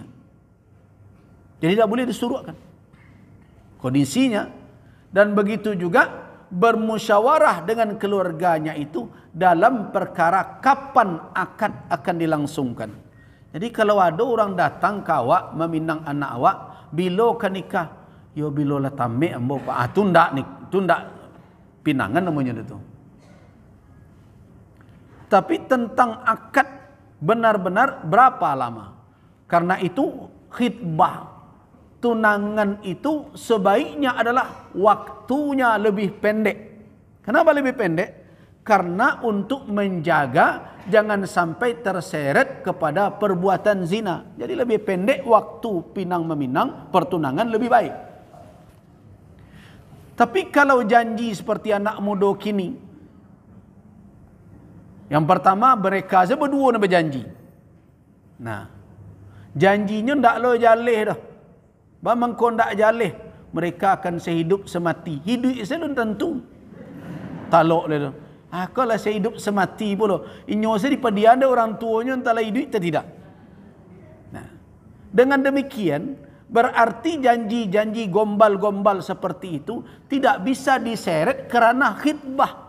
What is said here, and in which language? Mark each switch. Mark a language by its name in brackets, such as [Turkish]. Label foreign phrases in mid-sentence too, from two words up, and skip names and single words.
[Indonesian] Jadi tidak boleh disuruhkan kondisinya, dan begitu juga bermusyawarah dengan keluarganya itu dalam perkara kapan akad akan dilangsungkan. Jadi kalau ada orang datang ke awak meminang anak awak, bila kan nikah? [Minangkabau] Yo bila lah tamek ambo pak. Tu ndak nik, tu ndak pinangan namanya itu. [Indonesian] Tapi tentang akad benar-benar berapa lama? Karena itu khitbah, tunangan itu sebaiknya adalah waktunya lebih pendek. Kenapa lebih pendek? Karena untuk menjaga jangan sampai terseret kepada perbuatan zina. Jadi lebih pendek waktu pinang meminang, pertunangan lebih baik. Tapi kalau janji seperti anak muda kini, yang pertama mereka berdua nak berjanji. [Minangkabau] Nah, janjinya ndak lo jaleh dah. Bamang kau ndak jaleh, [Indonesian] mereka akan sehidup semati. Hidup itu belum tentu. [Minangkabau] Talok dia tu. [Indonesian] Kalau sehidup semati pula, inyo saya dia ada orang tuanya entahlah hidup atau tidak. Nah, dengan demikian berarti janji-janji gombal-gombal seperti itu tidak bisa diseret kerana khitbah.